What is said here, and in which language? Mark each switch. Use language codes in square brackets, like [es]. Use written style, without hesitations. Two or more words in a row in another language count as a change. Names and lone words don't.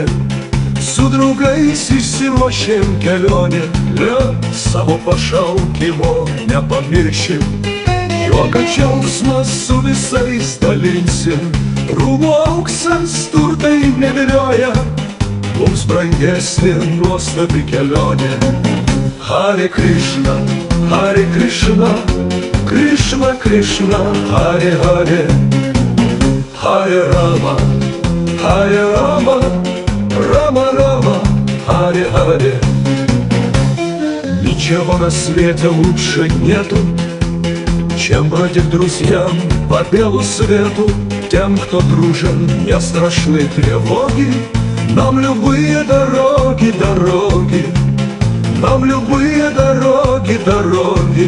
[lt] Su draugais išsiruošėm kelionę. Savo pašaukimo nepamiršim. Juoką džiaugsmą su visais dalinsim. Rūmų auksas turtai nevilioja. Mums brangesnė nuostabi kelionė. [sa] हरे कृष्ण हरे कृष्ण कृष्ण कृष्ण हरे हरे. हरे राम हरे राम राम राम हरे हरे. [ru] Ничего на свете лучше нету, чем бродить друзьям по белу свету. Тем, кто дружен, не страшны тревоги. Нам любые дороги, дороги, нам любые дороги, дороги.